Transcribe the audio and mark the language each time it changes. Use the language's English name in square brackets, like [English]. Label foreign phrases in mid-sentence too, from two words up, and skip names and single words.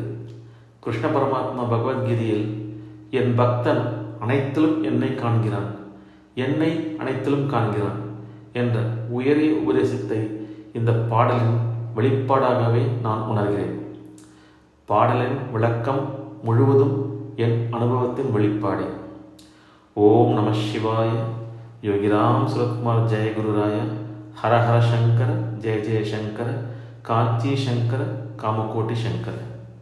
[Tamil] கிருஷ்ண பரமாத்மா பகவத்கீதையில், "என் பக்தன் அனைத்திலும் என்னை காண்கிறான், என்னை அனைத்திலும் காண்கிறான்" என்ற உயரிய உபதேசத்தை இந்த பாடலின் வெளிப்பாடாகவே நான் உணர்கிறேன். பாடலின் விளக்கம் முழுவதும் என் அனுபவத்தின் வெளிப்பாடே. ஓம் நம சிவாய. [Sanskrit] योगिराम सुरतकुमार जय गुरुराय, हर हर शंकर जय जय शंकर, कांची शंकर कामकोटि शंकर.